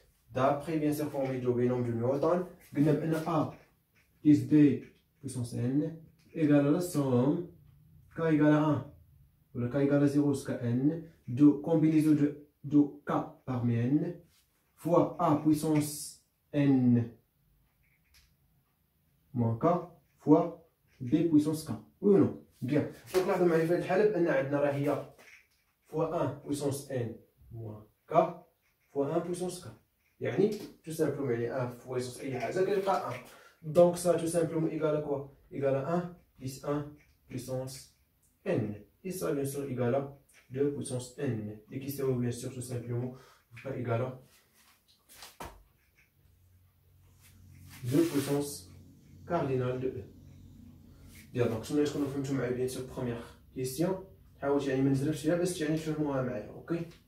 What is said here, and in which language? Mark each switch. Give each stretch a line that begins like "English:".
French: D'après, bien sûr, formule de binôme de Newton, A plus B puissance N égale à la somme K égale à 1, ou le K égale à 0 jusqu'à N, de combinaison de K par mes N fois A puissance N moins K fois B puissance K. Oui ou non? Bien.
Arabic: Donc لاحظوا معايا في هذه الحالة بأن عندنا راه هي
French: fois 1 puissance N moins K fois 1 puissance K.
Arabic: يعني
French: tout simplement
Arabic: يعني 1 puissance أي حاجة كتلقى 1.
French: Donc ça tout simplement égale à quoi? Égale à 1 plus 1 puissance N. Et ça bien sûr égale à 2 puissance N. Et qui sert bien sûr tout simplement égale à 2 puissance cardinale de E.
Arabic: Bien donc شنو تكونوا فهمتوا معايا بيان سور بروميير كيسيون. حاولت يعني ما نزربش فيها باش يعني تفهموها معايا. اوكي